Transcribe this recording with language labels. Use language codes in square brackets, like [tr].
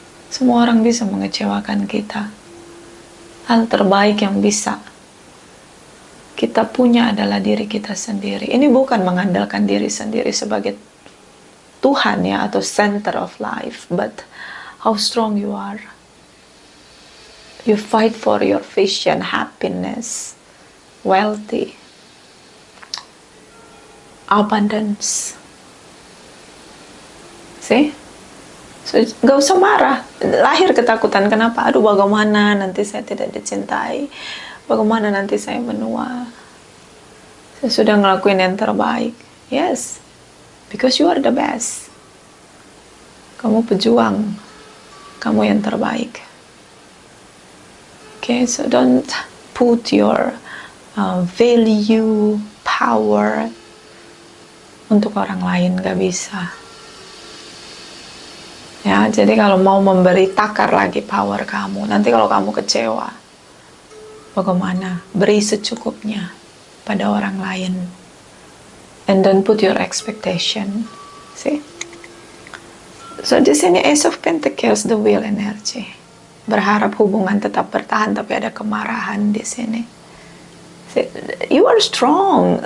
[id] Semua orang bisa mengecewakan kita. Hal terbaik yang bisa kita punya adalah diri kita sendiri. Ini bukan mengandalkan diri sendiri sebagai Tuhan ya, atau [en] center of life, but how strong you are. You fight for your vision, happiness, wealthy, abundance. See? So, [id] gak usah marah. Lahir ketakutan, kenapa? Aduh, bagaimana nanti saya tidak dicintai? Bagaimana nanti saya menua? Saya sudah ngelakuin yang terbaik. Yes. [en] Because you are the best. [id] Kamu pejuang. Kamu yang terbaik. [en] Okay, so don't put your value, power [id] untuk orang lain, gak bisa. Ya, jadi kalau mau memberi, takar lagi power kamu. Nanti kalau kamu kecewa, bagaimana? Beri secukupnya pada orang lain. [en] And don't put your expectation. See? So [id] di sini [en] Ace of Pentacles, the Wheel energy. [id] Berharap hubungan tetap bertahan, tapi ada kemarahan di sini. See? [en] You are strong.